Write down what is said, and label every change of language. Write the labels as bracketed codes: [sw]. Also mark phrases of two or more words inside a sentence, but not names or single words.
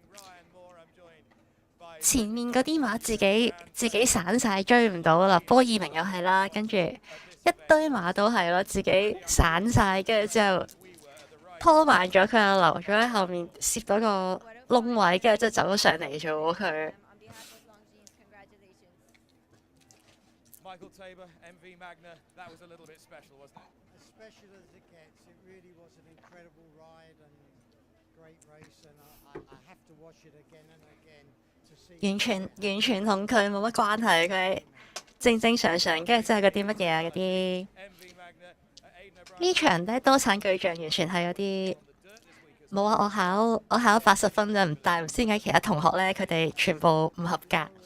[yue] 前面嗰啲馬自己散晒追唔到啦，波爾明又係啦，跟住一堆馬都係咯，自己散晒，跟住之後拖慢咗佢，留咗喺後面攝到個窿位，跟住就走咗上嚟咗佢。 [en] Michael Tabor, MV Magna, that was a little bit special, wasn't it? As special as it gets. It really was an incredible ride and great race, and I have to watch it again and again to see. [yue] 完全同佢冇乜關係，佢正常，跟住之後嗰啲乜嘢啊嗰啲。呢場咧多產巨象完全係有啲冇啊！我考80分啫，但係唔知點解其他同學咧佢哋全部唔合格。